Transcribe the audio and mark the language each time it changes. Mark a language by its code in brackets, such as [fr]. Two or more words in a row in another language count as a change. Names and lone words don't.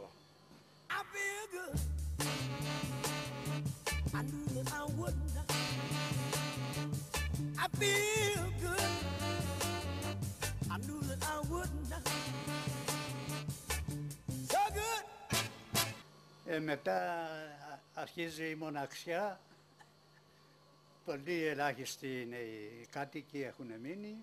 [en] I feel good. I knew that I wouldn't. I feel good. I knew that I wouldn't. So good. [el] Μετά αρχίζει η μοναξιά. Πολύ ελάχιστοι είναι οι κάτοικοι έχουν μείνει.